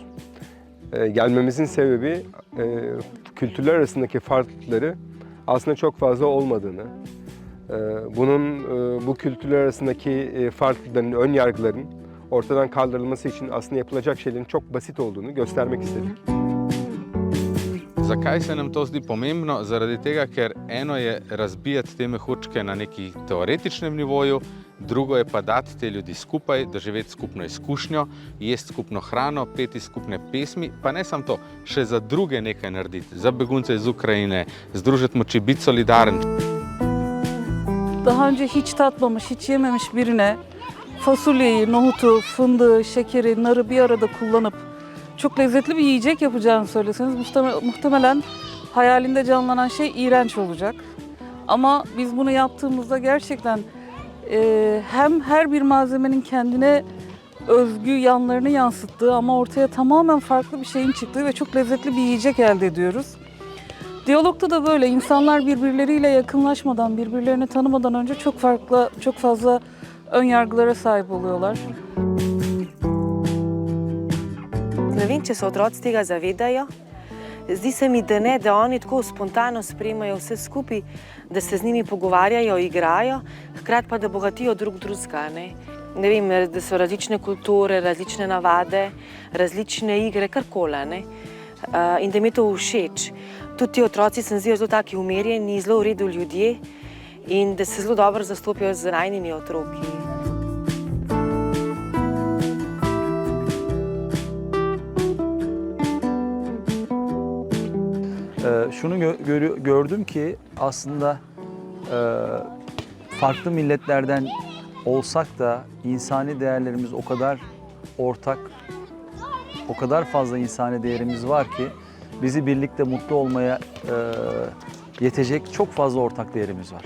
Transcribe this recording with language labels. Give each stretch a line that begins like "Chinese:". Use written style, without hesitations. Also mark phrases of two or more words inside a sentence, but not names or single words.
Turkish: Gelmemizin sebebi kültürler arasındaki farklılıkları aslında çok fazla olmadığını, bu kültürler arasındaki farklılıkların, ön yargıların ortadan kaldırılması için aslında yapılacak şeylerin çok basit olduğunu göstermek istedik.
Slovenian: Zakaj se nam to zdi pomembno? Zaradi tega, ker eno je razbijati te mehurčke na neki teoretičnem nivoju, drugo je pa dati te ljudi skupaj, doživeti skupno izkušnjo, jesti skupno hrano, peti skupne pesmi, pa ne samo to, še za druge nekaj narediti, za begunce iz Ukrajine, združiti moči, biti solidaren.
Turkish: Daha önce hiç tatmamış, hiç yememiş birine fasulyeyi, nohutu, fındığı, şekeri, narı bir arada kullanıp çok lezzetli bir yiyecek yapacağını söyleseniz muhtemelen hayalinde canlanan şey iğrenç olacak. Ama biz bunu yaptığımızda gerçekten hem her bir malzemenin kendine özgü yanlarını yansıttığı ama ortaya tamamen farklı bir şeyin çıktığı ve çok lezzetli bir yiyecek elde ediyoruz. Diyalogda da böyle insanlar birbirleriyle yakınlaşmadan, birbirlerini tanımadan önce çok fazla ön yargılara sahip oluyorlar.
Slovenian: Ne vem, če se otroci tega zavedajo. Zdi se mi, da ne, da oni tako spontano sprejemajo vse skupaj, da se z njimi pogovarjajo, igrajo, hkrati pa da bogatijo drug drugega. Ne vem, da so različne kulture, različne navade, različne igre, karkoli. In da mi je to všeč. Tudi ti otroci se zdijo zelo taki umirjeni, zelo v redu ljudje in da se zelo dobro zastopijo z najnimi otroki.
Turkish: Şunu gördüm ki aslında farklı milletlerden olsak da insani değerlerimiz o kadar ortak, o kadar fazla insani değerimiz var ki bizi birlikte mutlu olmaya yetecek çok fazla ortak değerimiz var.